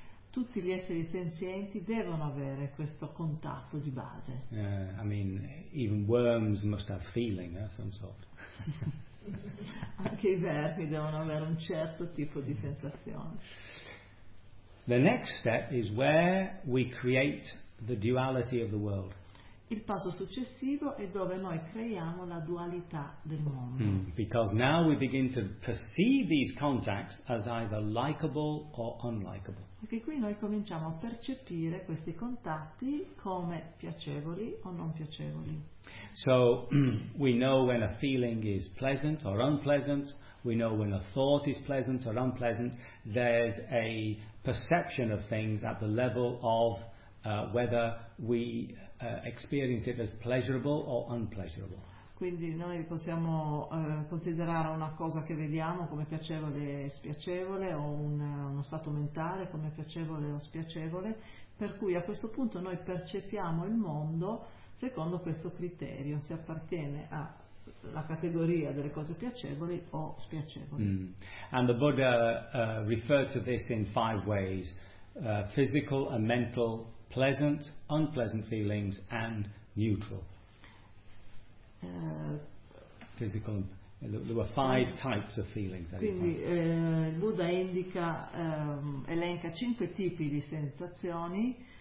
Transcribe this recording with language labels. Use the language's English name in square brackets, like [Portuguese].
[Italian] Tutti gli esseri senzienti devono avere questo contatto di base. [English] I mean, even worms must have feeling of some sort. [Italian] Anche i vermi devono avere un certo tipo di sensazione. [English] The next step is where we create the duality of the world. [Italian] Il passo successivo è dove noi creiamo la dualità del mondo. [English] Because now we begin to perceive these contacts as either likable or unlikable. [Italian] Perché qui noi cominciamo a percepire questi contatti come piacevoli o non piacevoli. [English] So we know when a feeling is pleasant or unpleasant, we know when a thought is pleasant or unpleasant, there's a perception of things at the level of whether we experience it as pleasurable or unpleasurable. [Italian] Quindi noi possiamo considerare una cosa che vediamo come piacevole e spiacevole, o uno stato mentale come piacevole o spiacevole, per cui a questo punto noi percepiamo il mondo secondo questo criterio, se appartiene alla categoria delle cose piacevoli o spiacevoli. [English] And the Buddha referred to this in five ways: physical and mental, pleasant, unpleasant feelings, and neutral. Physical. There were five types of feelings. [Italian] Quindi il Buddha indica, elenca cinque tipi di sensazioni.